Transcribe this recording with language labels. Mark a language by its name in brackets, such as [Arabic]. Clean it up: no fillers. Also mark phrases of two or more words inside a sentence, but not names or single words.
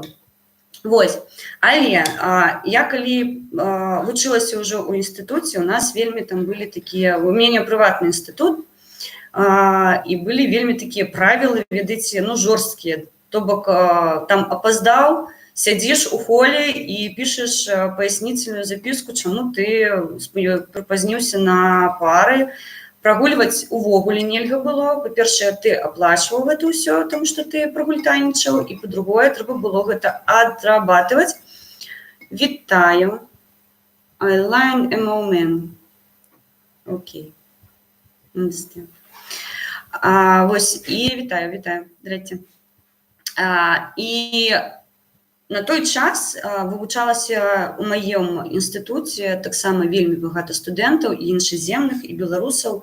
[Belarusian] Вось, але я калі вучылася ўжо ў інстытуце, у нас вельмі там былі такія, у мяне прыватны інстытут, і былі вельмі такія правілы, ведаеце, жорсткія, то бок там апаздаў, сядзіш у холе і пішаш паяснительную запіску, чаму ты прыпазніўся на пары. Прагульваць увогуле нельга было. Па-першае, ты аплачваў гэта ўсё, таму што ты прагультайнічаў, і па-другое, трэба было гэта адрабатываць. Вітаю. I line a moment. Окей. Вось, і вітаю. Здрасце. І на той час вывучалася ў маім інстытуце таксама вельмі багата студэнтаў і іншаземных, і беларусаў.